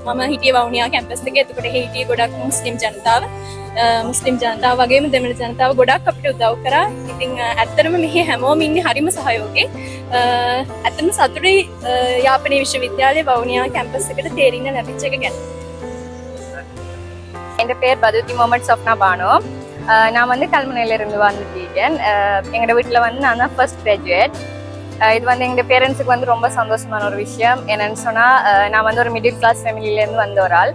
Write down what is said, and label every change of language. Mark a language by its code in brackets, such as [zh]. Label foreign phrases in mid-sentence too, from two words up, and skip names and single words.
[si] මම හිටියේ වවුනියා කැම්පස් එකේ. එතකොට හිටියේ ගොඩක් මුස්ලිම් ජනතාව. මුස්ලිම් ජනතාව වගේම දෙමළ ජනතාව ගොඩක් අපිට උදව් කරා. ඉතින් ඇත්තටම මෙහි හැමෝම ඉන්නේ හරිම සහයෝගයෙන්. ඇත්තටම සතුටුයි යාපනයේ විශ්වවිද්‍යාලයේ වවුනියා කැම්පස් එකට තේරින්න ලැබිච්ච එක ගැන. [ta] என் பேர் பதுத்தி முகமது சஃப்னா பானோ. நான் வந்து கல்முனையிலிருந்து வந்துட்டேன். எங்களோட வீட்டில் வந்து நான் தான் [en] first graduate. [ta] இது வந்து எங்கள் பேரண்ட்ஸுக்கு வந்து ரொம்ப சந்தோஷமான ஒரு விஷயம். என்னென்னு சொன்னால் நான் வந்து ஒரு [en] middle class [ta] ஃபேமிலியிலேருந்து வந்த ஒரு ஆள்.